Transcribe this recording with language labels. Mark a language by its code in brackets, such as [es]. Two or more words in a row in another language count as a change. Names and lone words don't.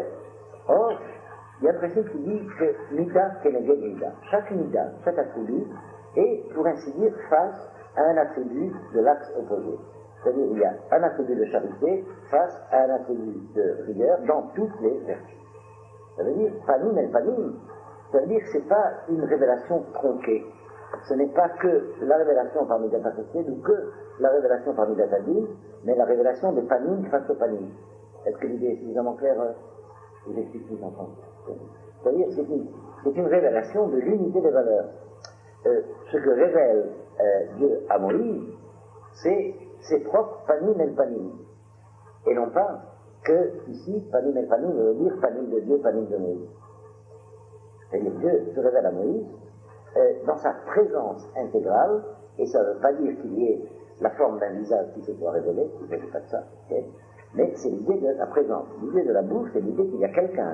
[fr] Or, il y a un principe qui dit que [he] מידה כנגד מידה. [fr] Chaque Mida, chaque attribut, est, pour ainsi dire, face à un attribut de l'axe opposé. C'est-à-dire il y a un attribut de charité face à un attribut de rigueur dans toutes les vertus. Ça veut dire, [he] פנים אל פנים, [fr] ça veut dire que ce n'est pas une révélation tronquée. Ce n'est pas que la révélation par [he] מידת חסד [fr] ou que la révélation par [he] מידת דין, [fr] mais la révélation des panim face au panim. Est-ce que l'idée est suffisamment claire? Je vous explique plus en français. C'est-à-dire que c'est une révélation de l'unité des valeurs. Ce que révèle Dieu à Moïse, c'est ses propres [he] פנים אל פנים. [fr] Et non pas que, ici, [he] פנים אל פנים [fr] veut dire panim de Dieu, panim de Moïse. C'est-à-dire Dieu se révèle à Moïse dans sa présence intégrale, et ça ne veut pas dire qu'il y ait la forme d'un visage qui se soit révélé, il ne s'agit pas de ça, okay? Mais c'est l'idée de la présence. L'idée de la bouche, c'est l'idée qu'il y a quelqu'un.